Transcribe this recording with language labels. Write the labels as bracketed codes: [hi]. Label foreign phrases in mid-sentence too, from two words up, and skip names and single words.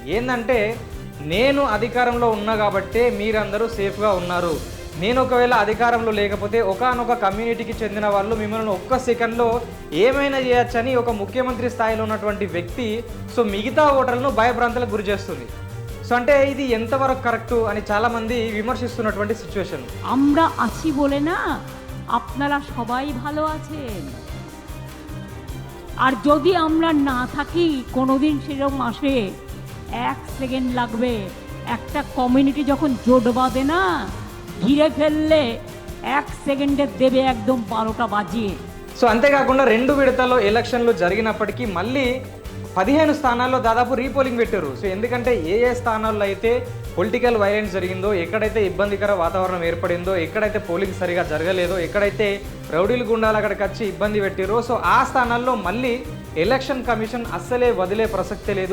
[te] ఏంటంటే నేను అధికారంలో ఉన్నా కాబట్టే మీరందరూ సేఫ్గా ఉన్నారు, నేను ఒకవేళ అధికారంలో లేకపోతే ఒకానొక కమ్యూనిటీకి చెందిన వాళ్ళు మిమ్మల్ని ఒక్క సెకండ్లో ఏమైనా చేయొచ్చని ఒక ముఖ్యమంత్రి స్థాయిలో ఉన్నటువంటి వ్యక్తి మిగతా ఓటర్లను భయభ్రాంతులకు గురి చేస్తుంది. అంటే ఇది ఎంతవరకు కరెక్ట్ అని చాలా మంది విమర్శిస్తున్నటువంటి సిచ్యువేషన్. [bn] আমরা আছি বলে না আপনারা সবাই ভালো আছেন, আর যদি আমরা না থাকি কোনোদিন সেরকম আসে 1 সেকেন্ড লাগবে। একটা কমিউনিটি যখন জোট বাঁধে না ঘিরে ফেললে 1 সেকেন্ডে দেবে একদম 12টা বাজিয়ে। [te] అంతేకాకుండా 2 విడతల్లో ఎలక్షన్లు జరిగినప్పటికీ మళ్ళీ 15 స్థానాల్లో దాదాపు రీపోలింగ్ పెట్టారు. ఎందుకంటే ఏ స్థానాల్లో అయితే [en] political violence [te] జరిగిందో, ఎక్కడైతే ఇబ్బందికర వాతావరణం ఏర్పడిందో, ఎక్కడైతే పోలింగ్ సరిగా జరగలేదో, ఎక్కడైతే రౌడీలు గుండాలు అక్కడికి వచ్చి ఇబ్బంది పెట్టారో ఆ స్థానాల్లో మళ్ళీ [en] election commission [te] అస్సలే వదిలే ప్రసక్తే లేదు.